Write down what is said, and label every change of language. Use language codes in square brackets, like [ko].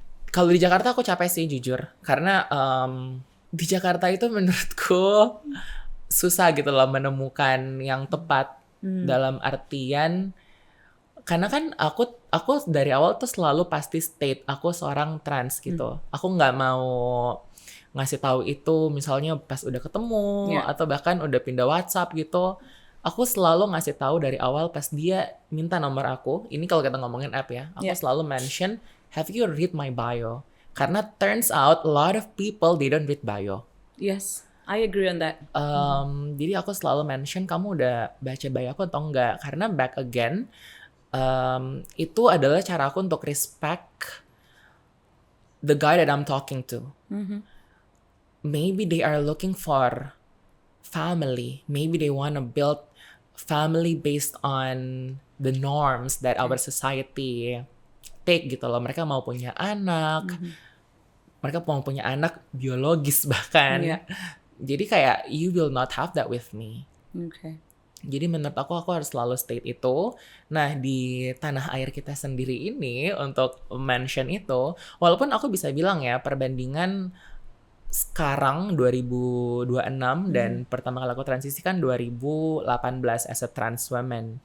[id] Kalau di Jakarta aku capek sih jujur, karena di Jakarta itu menurutku susah gitu loh menemukan yang tepat dalam artian, karena kan aku dari awal tuh selalu pasti state aku seorang trans gitu. Aku nggak mau ngasih tahu itu misalnya pas udah ketemu atau bahkan udah pindah WhatsApp gitu. Aku selalu ngasih tahu dari awal pas dia minta nomor aku. Ini kalau kita ngomongin app ya, aku selalu mention, [en] have you read my bio? [id] Karena [en] turns out a lot of people they don't read bio. Yes, I agree on that. [id] Jadi aku selalu mention, kamu udah baca bio aku atau enggak? Karena [en] back again, [id] itu adalah cara aku untuk [en] respect the guy that I'm talking to. Maybe they are looking for family. Maybe they want to build family based on the norms that our society take [id] gitu loh. Mereka mau punya anak, mereka mau punya anak biologis bahkan. Jadi kayak [en] you will not have that with me. Okay. [id] Jadi menurut aku harus selalu state itu. Nah di tanah air kita sendiri ini untuk mention itu, walaupun aku bisa bilang ya perbandingan sekarang 2026 dan pertama kali aku transisi kan 2018 [en] as a trans woman.